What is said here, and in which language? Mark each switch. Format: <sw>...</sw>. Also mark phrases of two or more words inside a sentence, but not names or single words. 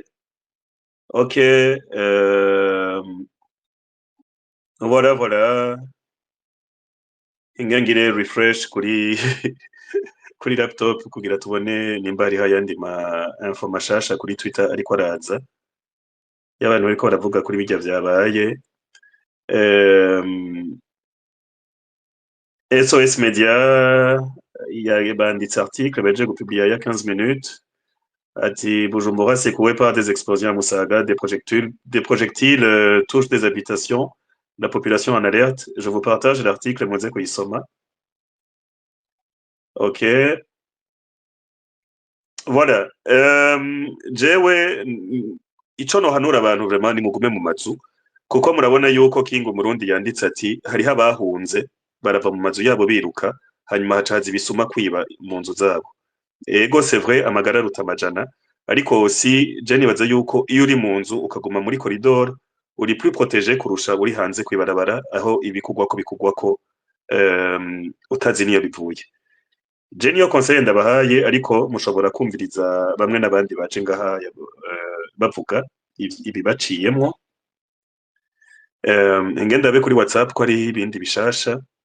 <rn>OK voilà ingangire refresh kuri kuri laptop kugira tubone nimba hari hayandi ma info mashasha kuri Twitter ariko araza y'abantu bariko baravuga kuri bijya vyabaye. SOS Media banditse article baje gupublier</rn> <fr>il y a 15 minutes. Ati Bujumbura secoué par des explosions à Musaga, des projectiles touchent des habitations, la population en alerte. Je vous partage l'article</fr> <rn>muze kuyisoma.</rn> <fr>OK. Voilà.</fr> <rn>Jewe ico no hanura abantu vraiment ni mugume mu mazu kuko murabona yuko King Umurundi yanditse ati hariho abahunze barava mu mazu yabo biruka hanyuma hacaza ibisuma kwiba mu nzu zabo. Ego</rn> <fr>c'est vrai</fr> <rn>amagara aruta amajana ariko aussi je nibaza yuko iyo uri mu nzu ukaguma muri corridor uri</rn> <fr>plus protégé</fr> <rn>kurusha uri hanze kwibarabara aho bikugwako utazi niyo bivuye. Je niyo conseil ndabahaye ariko mushobora kumviriza bamwe n'abandi baje ngaha bavuga ibi baciyemwo. Ingenda be kuri WhatsApp ko ari ibindi bishasha.</rn>